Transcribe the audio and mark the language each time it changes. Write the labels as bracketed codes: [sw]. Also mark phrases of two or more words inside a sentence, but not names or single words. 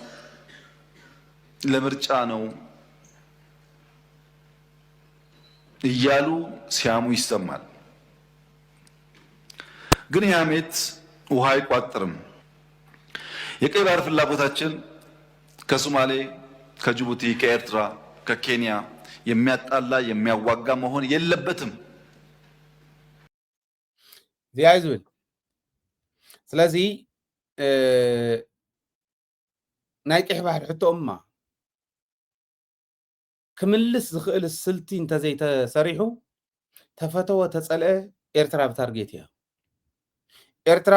[am] ለምርጫ ነው እያሉ ሲያሙ ይሰማል። ግን ያሜት ውሃ አይቋጥርም። የቀይ ባህር ፍላጎታችን ከሶማሌ፣ ከጅቡቲ፣ ከኤርትራ፣ ከኬንያ የሚያጣላ የሚያዋጋ መሆን የለበትም። [ti] ዚያይዝብል ስለዚ ናይ ቀይ ባህር ሕቶማ ክምልስ ዝኽእል ስልቲ እንተዘይተሰሪሑ ተፈተወ ተጸልአ ኤርትራ ብታርጌት እያ። ኤርትራ